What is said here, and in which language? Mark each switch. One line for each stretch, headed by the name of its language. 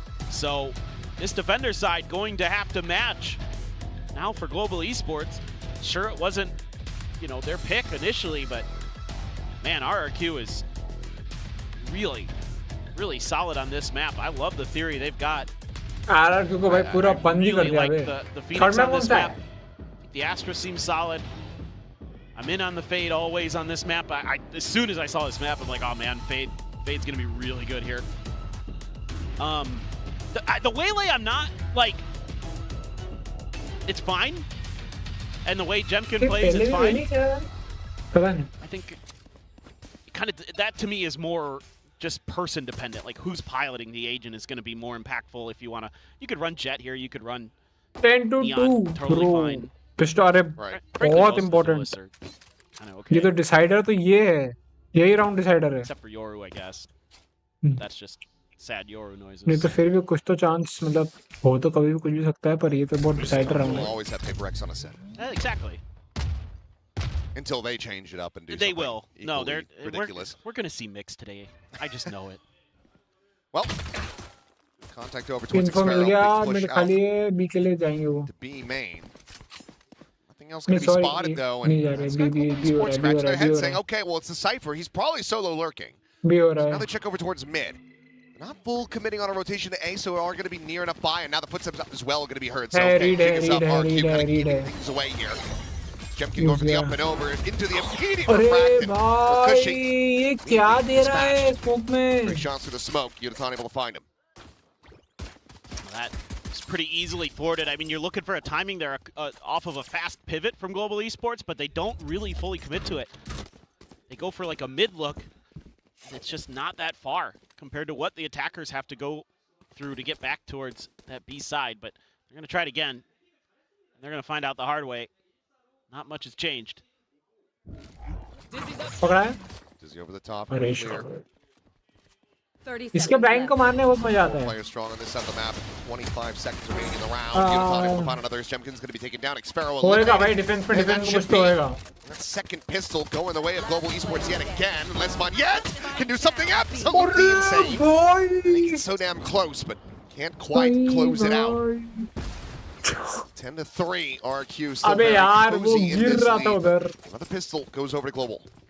English: So this defender side going to have to match. Now for Global Esports, sure it wasn't, you know, their pick initially, but man, Rrq is really, really solid on this map. I love the theory they've got.
Hindi: RRQ को भाई पूरा बंद ही कर दिया बे.
English: The Phoenix on this map. The Astra seems solid. I'm in on the Fade always on this map. As soon as I saw this map, I'm like, oh man, Fade's gonna be really good here. The Waylay, I'm not like, it's fine. And the way Jemkin plays, it's fine. I think kind of that to me is more just person dependent. Like who's piloting the agent is going to be more impactful. If you want to, you could run Jet here, you could run 10 to Neon, 2 totally bro. fine.
Hindi: Pistol है बहुत important. ये तो decider तो ये है, यही round decider है.
English: Except for Yoru, I guess. That's just sad Yoru noises.
Hindi: नहीं तो फिर भी कुछ तो chance मतलब हो तो कभी भी कुछ भी सकता है पर ये तो बहुत decider round है.
English: We'll always have Prx on a set. Exactly. Until they change it up and do they something will. No, they're ridiculous. We're going to see mix today. I just know it. Well, contact over towards
Hindi: Info मिल गया,
English: Xpero.
Hindi: मेरे खाली है B के लिए जाएंगे वो.
English: To B main. Nothing else going to be spotted though. And B scratch their head saying, okay, well it's the Cypher. He's probably solo lurking.
Hindi: B हो रहा
English: So
Hindi: है.
English: now they check over towards mid. Not full committing on a rotation to A, so are going to be near enough by, and now the footsteps up as well are going to be heard. So okay, kick us up, RrQ kind of keeping things away here. Jemkin going for the up and over into the immediate refracted.
Hindi: ये क्या दे रहा है smoke में?
English: Great shots through the smoke. Yudotan able to find him. That is pretty easily thwarted. I mean, you're looking for a timing there off of a fast pivot from Global Esports, but they don't really fully commit to it. They go for like a mid look, and it's just not that far compared to what the attackers have to go through to get back towards that B side. But they're going to try it again, and they're going to find out the hard way. Not much has changed.
Hindi: पकड़ा है?
English: Dizzy over the top.
Hindi: अरे
English: Clear.
Hindi: इसके blind को मारने में बहुत मजा आता है.
English: Player strong on this side of the map. 25 seconds remaining in the round. Yudotan able to find another. Jemkin's going to be taken down. Xpero
Hindi: होएगा भाई defense पे defense कुछ तो होएगा.
English: That second pistol going the way of Global Esports yet again. Lesmon, yes, can do something absolutely insane. I think it's so damn close, but can't quite close it out. 10-3, RrQ still very cozy in this lead. Another pistol goes over to Global.